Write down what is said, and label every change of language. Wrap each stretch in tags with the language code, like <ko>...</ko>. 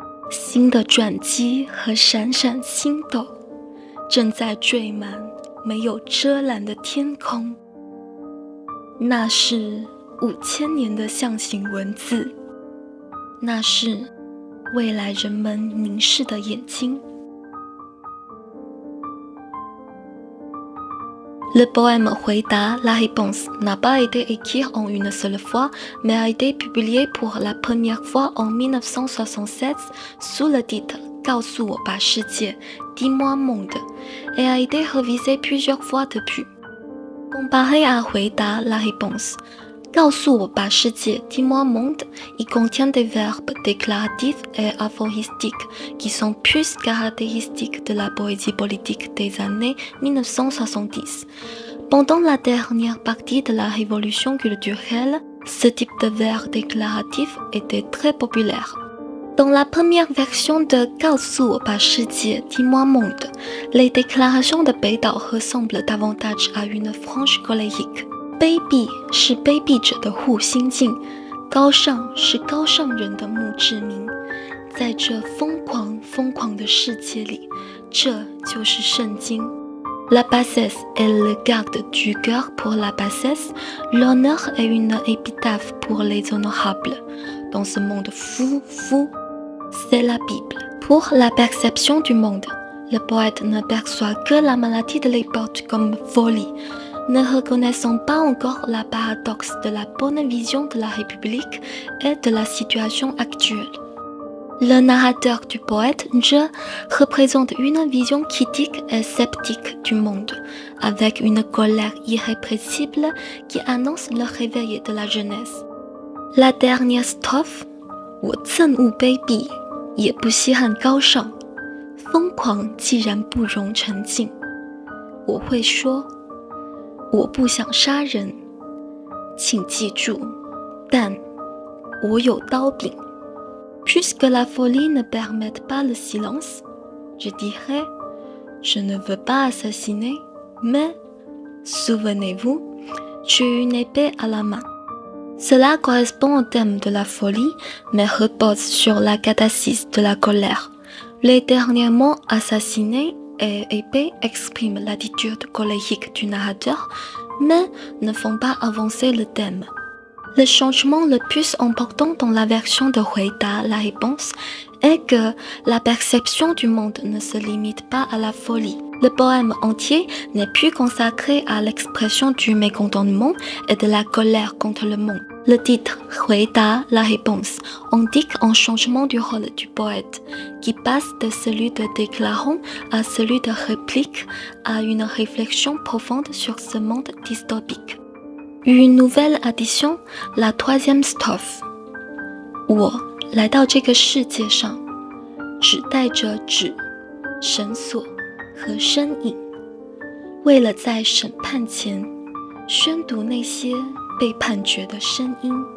<zh>新的转机和闪闪星斗正在缀满没有遮拦的天空，那是5000年的象形文字，那是未来人们凝视的眼睛。</zh> <fr>Le poème Huida, la réponse n'a pas été écrit en une seule fois, mais a été publié pour la première fois en 1967 sous le titre « 告诉我吧世界 Dis-moi monde » et a été révisé plusieurs fois depuis. Comparé à Huida, la réponse « 告诉我吧世界 Dis-moi monde » il contient des verbes déclaratifs et aphoristiques qui sont plus caractéristiques de la poésie politique des années 1970. Pendant la dernière partie de la révolution culturelle, ce type de vers déclaratif était très populaire. Dans la première version de 告诉我吧世界 Dis-moi monde, les déclarations de Beidao ressemblent davantage à une franche colérique.</fr> <zh>卑鄙是卑鄙者的护心镜，高尚是高尚人的墓志铭。在这疯狂的世界里，这就是圣经。</zh> <fr>La bassesse est le garde du cœur pour la bassesse, l'honneur est une épitaphe pour les honorables. Dans ce monde fou, c'est la Bible. Pour la perception du monde, le poète ne perçoit que la maladie de l'époque comme folie.Ne reconnaissant pas encore la paradoxe de la bonne vision de la République et de la situation actuelle. Le narrateur du poète Je représente une vision critique et sceptique du monde, avec une colère irrépressible qui annonce le réveil de la jeunesse. La dernière strophe</fr> <zh>我憎恶卑鄙，也不稀罕高尚，疯狂既然不容沉静，我会说我不想杀人，请记住，但我有刀柄。</zh> <fr>Puisque la folie ne permet pas le silence, je dirais, je ne veux pas assassiner, mais, souvenez-vous, j'ai une épée à la main. Cela correspond au thème de la folie, mais repose sur la catharsis de la colère. Les derniers mots assassiner et épée expriment l'attitude colérique du narrateur, mais ne font pas avancer le thème. Le changement le plus important dans la version de Huida, la réponse, est que la perception du monde ne se limite pas à la folie. Le poème entier n'est plus consacré à l'expression du mécontentement et de la colère contre le monde. Le titre Huida, la réponse indique un changement du rôle du poète, qui passe de celui de déclarant à celui de réplique à une réflexion profonde sur ce monde dystopique. Une nouvelle addition, la troisième strophe.</fr> <zh>我来到这个世界上，只带着纸、绳索和身影，为了在审判前宣读那些被判决的声音。</zh>